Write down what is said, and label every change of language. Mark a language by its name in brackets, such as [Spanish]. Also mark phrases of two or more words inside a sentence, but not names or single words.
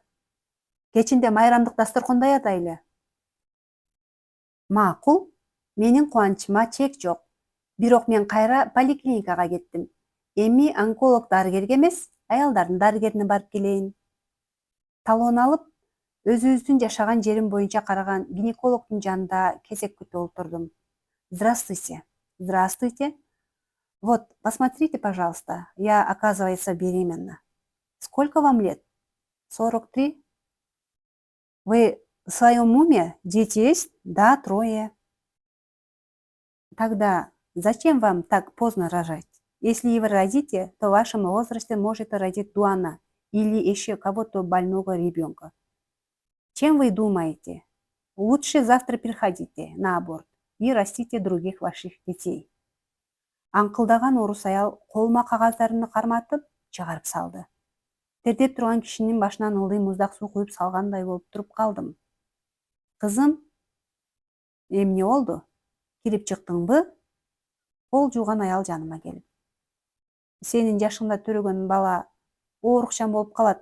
[Kyrgyz] Кечинде майрамдык дасторкондой атайлы. Макул, менин кубанычыма чек жок. Бирок мен кайра поликлиникага кеттим. Эми онколог дарыгерге эмес, аялдардын дарыгерине барып келейин. Талон алып, өзүбүздүн жашаган жерим боюнча караган гинекологдун жанында кезек күтүп отурдум. [Russian] Здравствуйте. Здравствуйте. Вот, посмотрите, пожалуйста, я, оказывается, беременна. Сколько вам лет? 43. Вы в своем уме? Дети есть? Да, 3. Тогда зачем вам так поздно рожать? Если и вы родите, то в вашем возрасте может родить Дуана или еще кого-то больного ребенка. Чем вы думаете? Лучше завтра приходите на аборт и растите других ваших детей. [Kyrgyz] Аңкылдаган орус аял колума кагаздарды карматып чыгарып салды. Тердеп турган кишинин башынан ылдый муздак суу куюп салгандай болуп туруп калдым. Кызым, эмне болду? Кирип чыктыңбы? Кол жууган аял жаныма келип. Сенин жашыңда төрөгөн бала оорукчан болуп калат.